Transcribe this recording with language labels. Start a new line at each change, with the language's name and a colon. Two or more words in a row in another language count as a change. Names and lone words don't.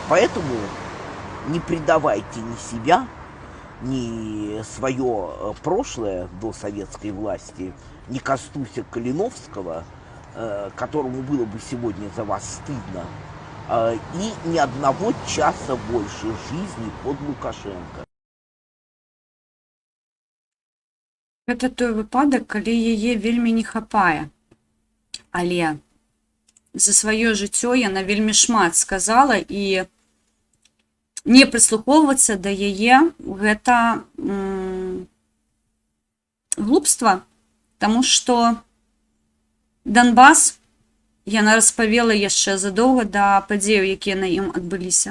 Russian: Поэтому не предавайте ни себя, ни свое прошлое до советской власти, ни Костуся Калиновского, которому было бы сегодня за вас стыдно, и ни одного часа больше жизни под Лукашенко.
Belarusian: Гэта той выпадак, калі яе вельмі не хапае. Але за сваё жыццё яна вельмі шмат сказала, і не прыслухоўвацца да яе гэта глупства, таму што Донбас яна распавела яшчэ задоўга да падзеяў, якія на ім адбыліся.